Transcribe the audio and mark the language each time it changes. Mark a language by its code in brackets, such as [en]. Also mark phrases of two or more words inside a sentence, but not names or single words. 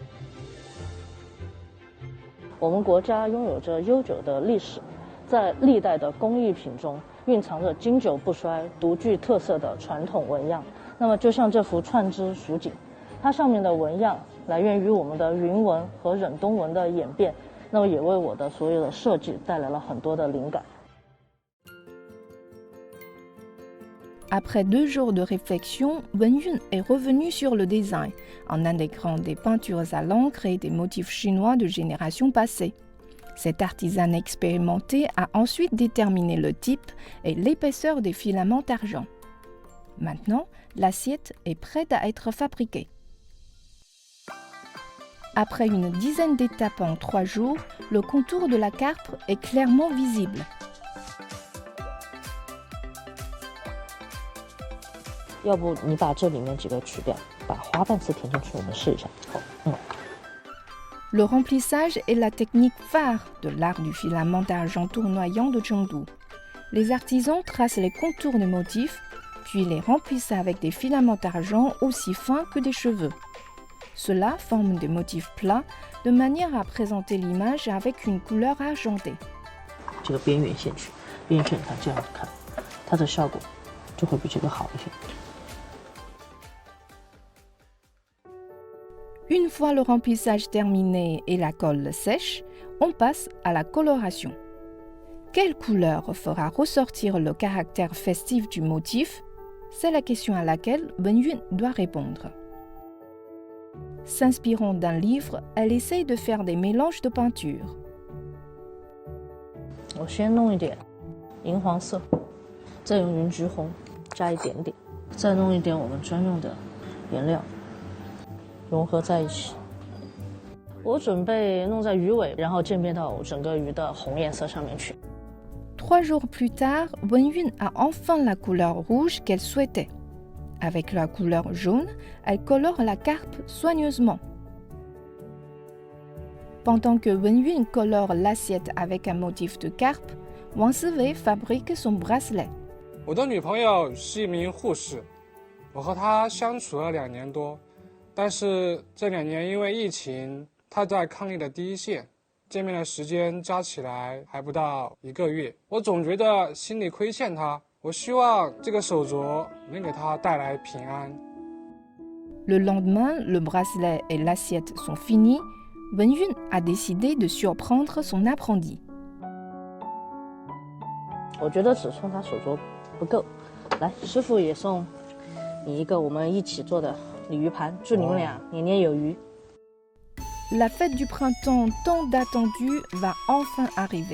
[zh] 我们国家拥有着悠久的历史，在历代的工艺品中蕴藏着经久不衰、独具特色的传统纹样。那么，就像这幅串枝蜀锦，它上面的纹样来源于我们的云纹和忍冬纹的演变，那么也为我的所有的设计带来了很多的灵感。 [fr] Après 2 jours de réflexion, Wenyun est revenu sur le design, en intégrant des peintures à l'encre et des motifs chinois de générations passées. Cet artisan expérimenté a ensuite déterminé le type et l'épaisseur des filaments d'argent. Maintenant, l'assiette est prête à être fabriquée. Après une dizaine d'étapes en 3 jours, le contour de la carpe est clairement visible. [zh] 要不你把这里面几个取掉，把花瓣丝填进去，我们试一下。 [fr] Le remplissage est la technique phare de l'art du filament d'argent tournoyant de Chengdu. Les artisans tracent les contours des motifs, puis les remplissent avec des filaments d'argent aussi fins que des cheveux. Cela forme des motifs plats de manière à présenter l'image avec une couleur argentée. [zh] 这个边缘线去，边缘线你看这样子看，它的效果就会比这个好一些。 [fr] Une fois le remplissage terminé et la colle sèche, on passe à la coloration. Quelle couleur fera ressortir le caractère festif du motif? C'est la question à laquelle Wenyun doit répondre. S'inspirant d'un livre, elle essaye de faire des mélanges de peinture. [zh] 我先弄一点银黄色，再用云橘红加一点点，再弄一点我们专用的颜料，融合在一起。我准备弄在鱼尾，然后渐变到整个鱼的红颜色上面去。 [fr] 3 jours plus tard, Wenyun a enfin la couleur rouge qu'elle souhaitait. Avec la couleur jaune, elle colore la carpe soigneusement. Pendant que Wenyun colore l'assiette avec un motif de carpe, Wang Siwei fabrique son bracelet. [zh] 我的女朋友是一名护士，我和她相处了2年多，但是这2年因为疫情，她在抗疫的第一线，见面的时间加起来还不到1个月，我总觉得心里亏欠她。我希望这个手镯能给她带来平安。 [fr] Le lendemain, le bracelet et l'assiette sont finis. Wenyun a décidé de surprendre son apprenti. [zh] 我觉得只送他手镯不够，来，师傅也送你一个我们一起做的鲤鱼盘，祝你们俩年年有余。 [fr] La fête du printemps tant attendue va enfin arriver.